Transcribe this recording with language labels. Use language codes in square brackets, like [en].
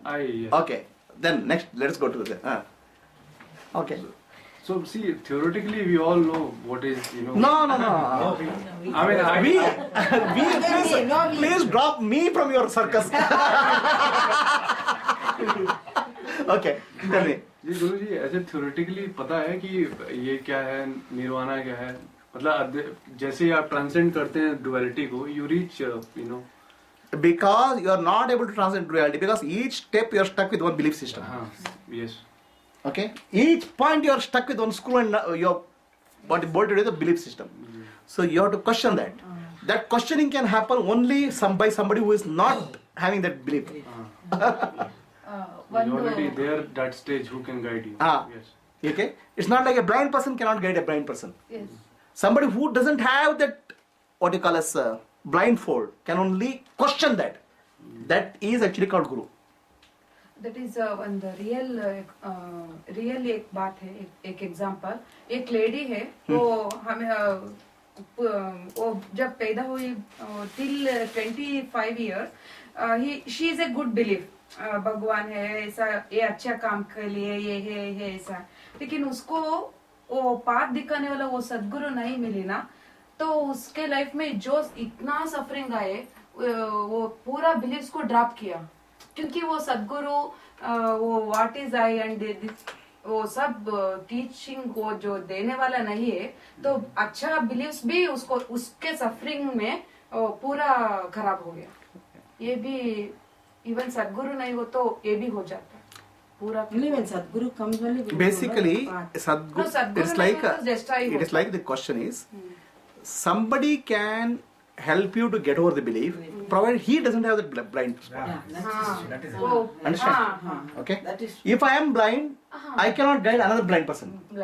[en] Yes. Okay, then next let's go to the okay. So see, theoretically we all know what is, No. I mean, Please drop me from your circus. Okay, tell me. [hi] जी गुरुजी, ऐसे theoretically पता है कि ये क्या है, निर्वाणा क्या है, मतलब जैसे आप ट्रांसेंड करते हैं duality को, you reach, [en] Because you are not able to transcend duality, because each step you are stuck with one belief system. Yes. Okay, each point you are stuck with one screw and you are bolted with a belief system. So you have to question that. That questioning can happen only by somebody who is not having that belief. You're already there at that stage. Who can guide you? Yes. Okay? It's not like a blind person cannot guide a blind person. Yes. Somebody who doesn't have that, what you call as blindfold, can only question that. That is actually called Guru. [hi] That is one the real एक बात है, एक example. एक lady है, वो हमें वो जब पैदा हुई till 25 years, she is a good belief. भगवान है ऐसा, ये अच्छा काम के लिए ये है ऐसा. लेकिन उसको वो पाथ दिखाने वाला वो सदगुरु नहीं मिली ना, तो उसके लाइफ में जो इतना सफरिंग आए, वो पूरा बिलीव्स को ड्रॉप किया, क्योंकि वो सदगुरु वो व्हाट इज आई एंड वो सब टीचिंग को जो देने वाला नहीं है, तो अच्छा बिलीव्स भी उसको उसके सफरिंग में पूरा खराब हो गया. ये भी इवन सदगुरु नहीं हो तो ये भी हो जाता है पूरा. [en] When Sadguru comes only with Basically, Sadguru, No, Sadguru it's like [hi] नहीं, [en] it is like the question is, somebody can help you to get over the belief, provided he doesn't have the blind spot. That is Understand? Okay. If I am blind, I cannot guide another blind person.